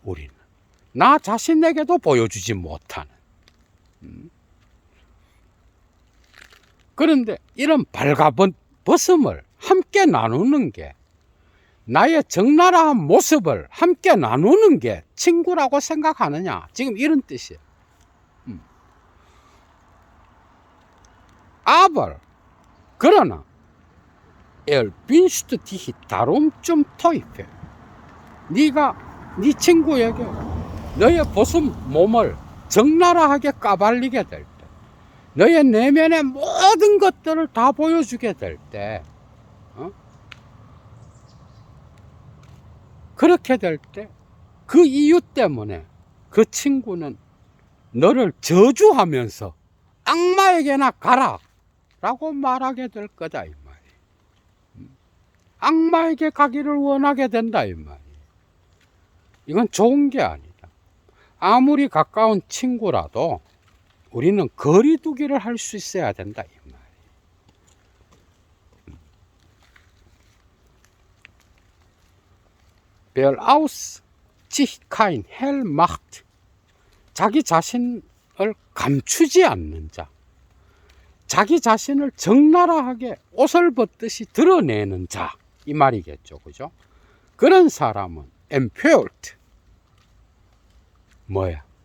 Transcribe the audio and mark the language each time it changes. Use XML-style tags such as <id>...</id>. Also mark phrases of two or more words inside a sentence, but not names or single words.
<ko>우리는 나 자신에게도 보여주지 못하는. 그런데 이런 발가벗음을 함께 나누는 게, 나의 적나라한 모습을 함께 나누는 게 친구라고 생각하느냐, 지금 이런 뜻이에요.</ko> <de>Aber 그러나 willst du dich darum zum Teufel,</de> <ko>네가 네 친구에게 너의 벗은 몸을 적나라하게 까발리게 될 때, 너의 내면의 모든 것들을 다 보여주게 될 때, 그렇게 될 때 그 이유 때문에 그 친구는 너를 저주하면서 악마에게나 가라 라고 말하게 될 거다, 이 말이에요. 악마에게 가기를 원하게 된다, 이 말이에요. 이건 좋은 게 아니다. 아무리 가까운 친구라도 우리는 거리두기를 할 수 있어야 된다, 이 말이에요.</ko> <de>Wer aus sich kein Hehl macht,</de> <ko>자기 자신을 감추지 않는 자, 자기 자신을 적나라하게 옷을 벗듯이 드러내는 자, 이 말이겠죠, 그죠? 그런 사람은 empört, 뭐야?</ko>